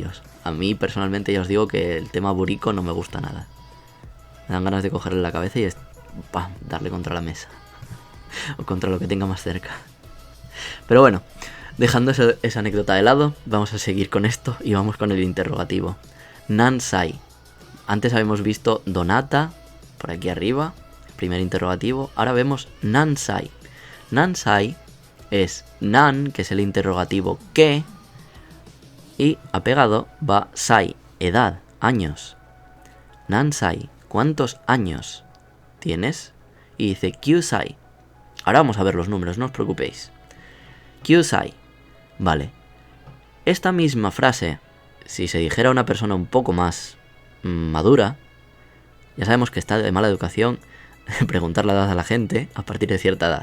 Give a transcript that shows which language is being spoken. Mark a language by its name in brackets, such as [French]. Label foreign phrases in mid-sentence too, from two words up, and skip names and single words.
[Spanish] A mí personalmente ya os digo que el tema buriko no me gusta nada. Me dan ganas de cogerle la cabeza y ¡pam! Darle contra la mesa. O contra lo que tenga más cerca. Pero bueno, dejando esa anécdota de lado, vamos a seguir con esto y vamos con el interrogativo. [Japanese] 何歳. [Spanish] Antes habíamos visto Donata, por aquí arriba, primer interrogativo. Ahora vemos [Japanese] 何歳. 何歳 [Spanish] es nan, que es el interrogativo ¿qué? Y apegado va sai, edad, años. [Japanese] 何歳, [Spanish] ¿cuántos años tienes? Y dice kyusai. Ahora vamos a ver los números, no os preocupéis. Kyusai. Vale. Esta misma frase, si se dijera a una persona un poco más madura, ya sabemos que está de mala educación preguntar la edad a la gente a partir de cierta edad.